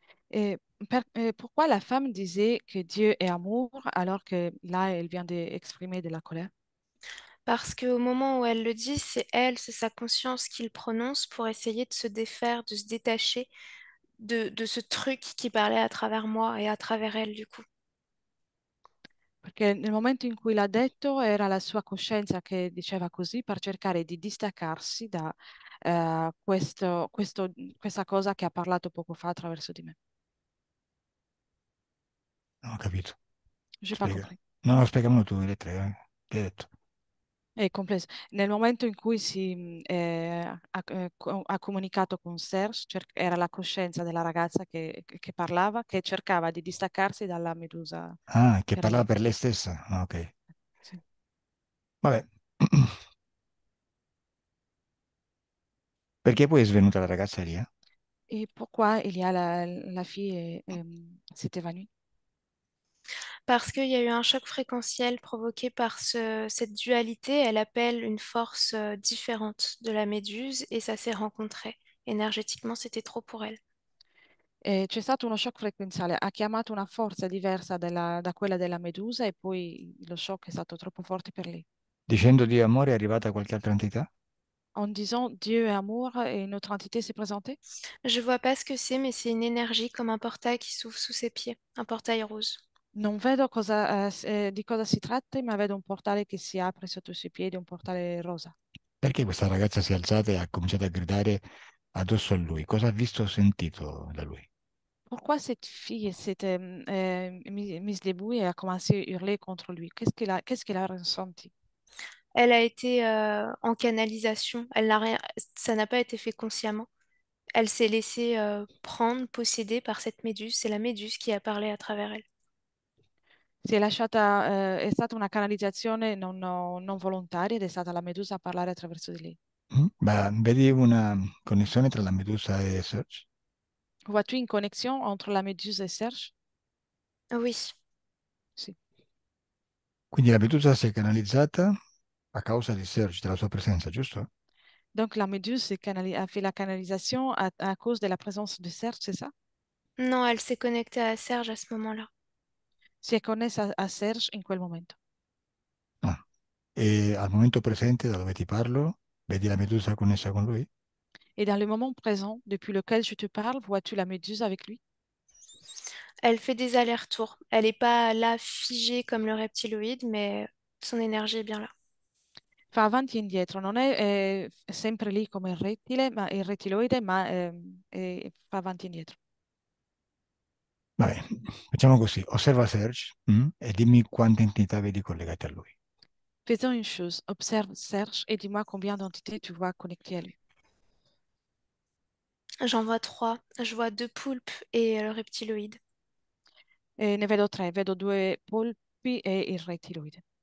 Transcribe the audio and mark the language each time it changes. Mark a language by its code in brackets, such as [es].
[fr] Et pourquoi la femme disait que Dieu est amour alors que là, elle vient d'exprimer de la colère? Parce qu'au moment où elle le dit, c'est elle, c'est sa conscience qu'il prononce pour essayer de se défaire, de se détacher de ce truc qui parlait à travers moi et à travers elle, du coup. [it] Perché nel momento in cui l'ha detto era la sua coscienza che diceva così per cercare di distaccarsi da questa cosa che ha parlato poco fa attraverso di me. Non ho capito. [fr] J'ai pas compris. [it] No, spiegamelo tu, le tre. Che hai detto? È complesso. Nel momento in cui ha comunicato con Serge, era la coscienza della ragazza che parlava, che cercava di distaccarsi dalla medusa Ah, che che era parlava per lei stessa? Ah, ok. Sì. Vabbè. Perché poi è svenuta la ragazza lì? [fr] Et pourquoi il y a la fille s'est évanouie? Parce qu'il y a eu un choc fréquentiel provoqué par cette dualité. Elle appelle une force différente de la méduse et ça s'est rencontré. Énergétiquement, c'était trop pour elle. [it] E c'è stato uno shock frequenziale, ha chiamato una forza diversa da quella della medusa e poi lo shock è stato troppo forte per lei. Dicendo Dio amore è arrivata qualche altra entità? [fr] En disant Dieu est amour et une autre entité s'est présentée. Je vois pas ce que c'est, mais c'est une énergie comme un portail qui s'ouvre sous ses pieds, un portail rose. [it] Non vedo di cosa si tratta, ma vedo un portale che si apre sotto i suoi piedi, un portale rosa. Perché questa ragazza si è alzata e ha cominciato a gridare addosso a lui? Cosa ha visto o sentito da lui? [fr] Pourquoi cette fille s'était mise debout et a commencé à hurler contre lui? Qu'est-ce qu'elle a ressenti? Elle a été en canalisation. Elle n'a rien, ça n'a pas été fait consciemment. Elle s'est laissée prendre, posséder par cette méduse. C'est la méduse qui a parlé à travers elle. [it] Si è lasciata, è stata una canalizzazione non volontaria ed è stata la medusa a parlare attraverso di lei. Ma vedi una connessione tra la Medusa e Search? [fr] Vois-tu une connexion entre la méduse et Serge? Oui, [it] Sì. Quindi la Medusa si è canalizzata a causa di Search, della sua presenza, giusto? [fr] Donc la méduse a fait la canalisation à cause de la présence de Serge, c'est ça? non, elle s'est connectée à Serge à ce moment-là. [it] Si è connessa a Serge in quel momento. Ah. E al momento presente, da dove ti parlo, vedi la Medusa connessa con lui? [fr] Et dans le moment présent, depuis lequel je te parle, vois-tu la méduse avec lui? Elle fait des allers-retours. Elle n'est pas là figée comme le reptiloïde, mais son énergie est bien là. [it] Fa avanti e indietro, non è sempre lì come il rettiloide, ma fa avanti e indietro. Vabbè, facciamo così, osserva Serge e dimmi quante entità vedi collegate a lui. [fr] Faisons une chose, observe Serge et dis-moi combien d'entités tu vois connectées à lui. J'en vois 3. Je vois 2 poulpes et le reptiloïde. [it] Ne vedo tre, vedo due polpi e il rettiloide.